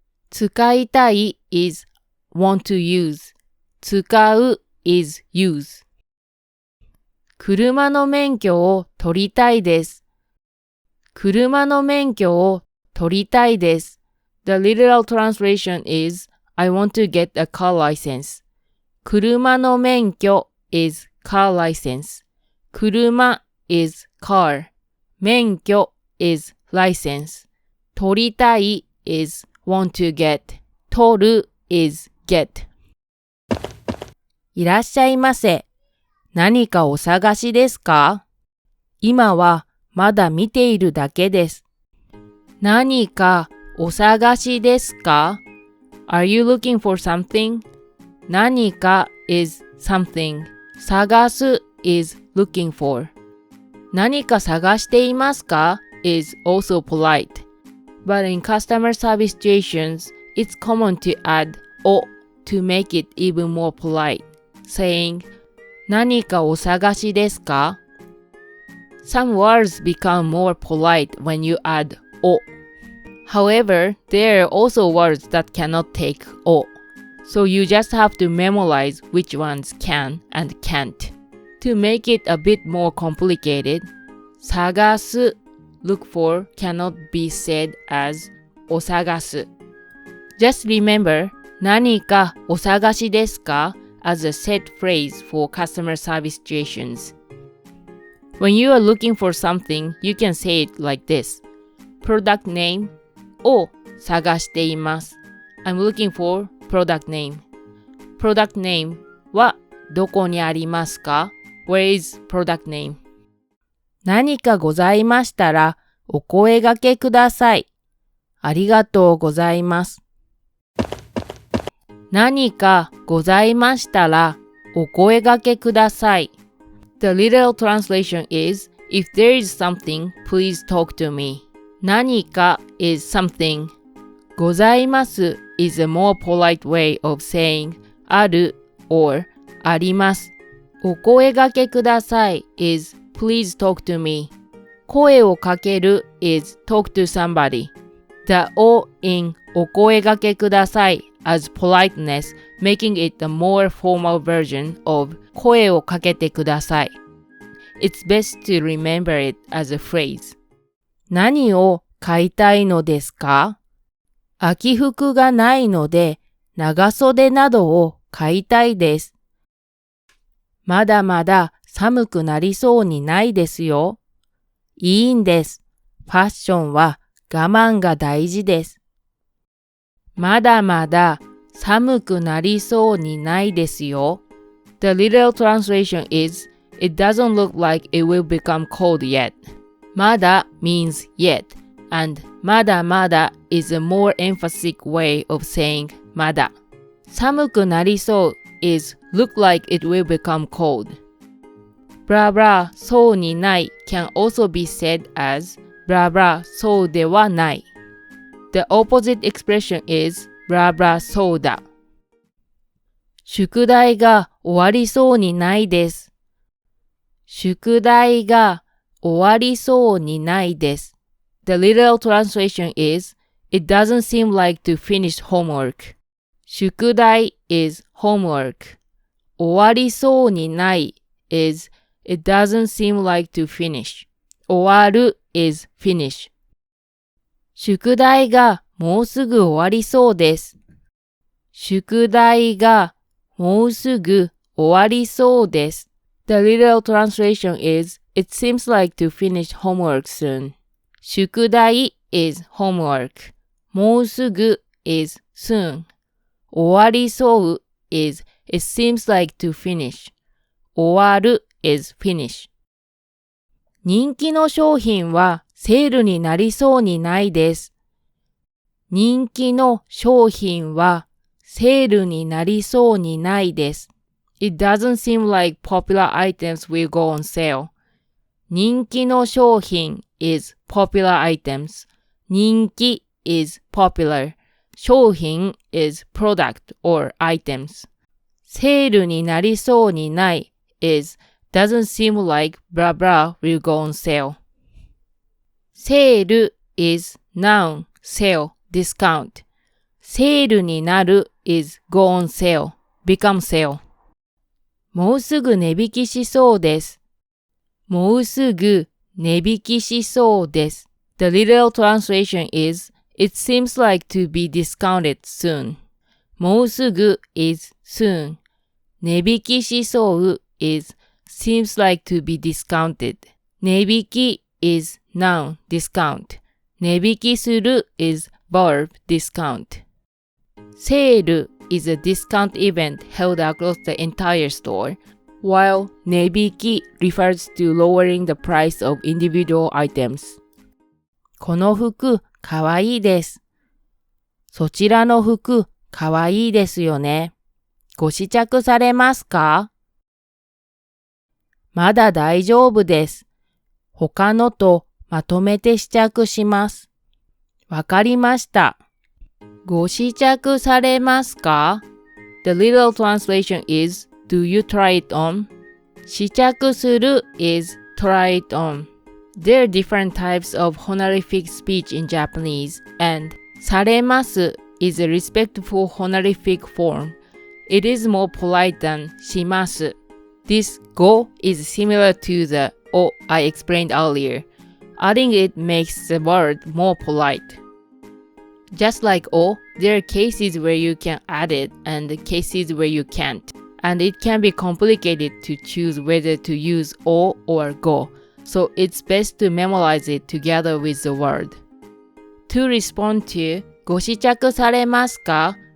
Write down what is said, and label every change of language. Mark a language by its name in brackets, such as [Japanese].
[English] 使いたい is want to use. 使う is use. [Japanese] 車の免許を取りたいです。車の免許を取りたいです。 [English] The literal translation is I want to get a car license. 車の免許 is car license. 車 is car. 免許 is license. 取りたい is want to get. 取る is get. [Japanese] いらっしゃいませ。何かお探しですか？今はまだ見ているだけです。何かお探しですか？ [English] Are you looking for something? 何か is something. 探す is looking for. [Japanese] 何か探していますか [English] is also polite. But in customer service situations, it's common to add お to make it even more polite, saying [Japanese] 何かお探しですか？ [English] Some words become more polite when you add お。 However, there are also words that cannot take お。 So you just have to memorize which ones can and can't. To make it a bit more complicated, 探す look for cannot be said as お探す。 Just remember [Japanese] 何かお探しですか [English] as a set phrase for customer service situations. When you are looking for something, you can say it like this. Product name [Japanese] を探しています。 [English] I'm looking for product name. Product name [Japanese] はどこにありますか？ [English] Where is product name? [Japanese] 何かございましたらお声掛けください。ありがとうございます。何かございましたらお声掛けください。 [English] The literal translation is, if there is something, please talk to me. 何か is something. ございます is a more polite way of saying ある or あります。お声掛けください is please talk to me. 声をかける is talk to somebody. The O in [Japanese] お声掛けください [English] as politeness, making it a more formal version of [Japanese] 声をかけてください。 [English] It's best to remember it as a phrase. [Japanese] 何を買いたいのですか？秋服がないので長袖などを買いたいです。まだまだ寒くなりそうにないですよ。いいんです。ファッションは我慢が大事です。まだまだ寒くなりそうにないですよ。 [English] The literal translation is, it doesn't look like it will become cold yet. まだ means yet, and まだまだ is a more emphatic way of saying まだ。寒くなりそう is look like it will become cold. blah blah [Japanese] そうにない [English] can also be said as blah blah [Japanese] そうではない。 [English] The opposite expression is blah blah [Japanese] そうだ。宿題が終わりそうにないです。宿題が終わりそうにないです。 [English] The literal translation is, it doesn't seem like to finish homework. 宿題 is homework. 終わりそうにない is, it doesn't seem like to finish. 終わる is finish. [Japanese] 宿題がもうすぐ終わりそうです。宿題がもうすぐ終わりそうです。 [English] The literal translation is, it seems like to finish homework soon. 宿題 is homework. もうすぐ is soon. 終わりそう is, it seems like to finish. 終わる is finish. [Japanese] 人気の商品はセールになりそうにないです。人気の商品はセールになりそうにないです。 [English] It doesn't seem like popular items will go on sale. 人気の商品 is popular items. 人気 is popular. 商品 is product or items. [Japanese] セールになりそうにない [English] is doesn't seem like blah blah will go on sale. セール is noun, sale, discount. セールになる is go on sale, become sale. [Japanese] もうすぐ値引きしそうです。もうすぐ値引きしそうです。 [English] The literal translation is, it seems like to be discounted soon. もうすぐ is soon. 値引きしそう is, seems like to be discounted. 値引き is noun, discount. 値引きする is verb, discount. セール is a discount event held across the entire store, while 値引き refers to lowering the price of individual items. [Japanese] この服かわいいです。そちらの服かわいいですよね。ご試着されますか？まだ大丈夫です。他のとまとめて試着します。わかりました。ご試着されますか？ [English] The literal translation is, do you try it on? 試着する is try it on. There are different types of honorific speech in Japanese, and されます is a respectful honorific form. It is more polite than します。 This go is similar to the o I explained earlier. Adding it makes the word more polite. Just like o, there are cases where you can add it and cases where you can't. And it can be complicated to choose whether to use o or go. So it's best to memorize it together with the word. To respond to [Japanese] ご試着されますか?